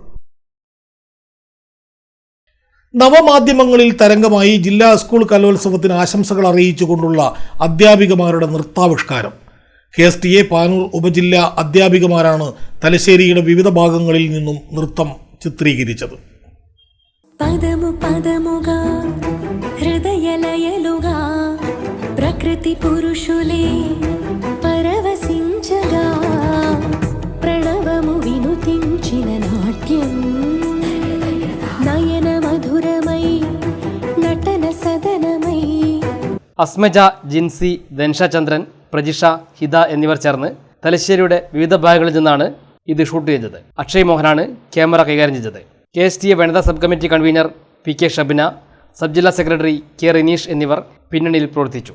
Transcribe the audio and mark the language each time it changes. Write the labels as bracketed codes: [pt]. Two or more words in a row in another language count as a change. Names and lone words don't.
[ml] നവമാധ്യമങ്ങളിൽ തരംഗമായി ജില്ലാ സ്കൂൾ കലോത്സവത്തിന് ആശംസകൾ അറിയിച്ചുകൊണ്ടുള്ള അധ്യാപികമാരുടെ നൃത്താവിഷ്കാരം. KSTA പാനൂർ ഉപജില്ലാ അധ്യാപികമാരാണ് തലശ്ശേരിയുടെ വിവിധ ഭാഗങ്ങളിൽ നിന്നും നൃത്തം ചിത്രീകരിച്ചത്. [te] ప్రకృతి పురుషులే పరవశించగా ప్రణవము వినుతించిన నాట్యం నయన మధురమై నటన సదనమై. [ml] അസ്മജ, ജിൻസി, ധൻഷ ചന്ദ്രൻ, പ്രജിഷ, ഹിത എന്നിവർ ചേർന്ന് തലശ്ശേരിയുടെ വിവിധ ഭാഗങ്ങളിൽ നിന്നാണ് ഇത് ഷൂട്ട് ചെയ്തത്. അക്ഷയ് മോഹനാണ് ക്യാമറ കൈകാര്യം ചെയ്തത്. KSTA വനിതാ [en] sub committee convener [ml] PK ഷബിന, സബ് ജില്ലാ സെക്രട്ടറി K റിനീഷ് എന്നിവർ പിന്നണിയിൽ പ്രവർത്തിച്ചു.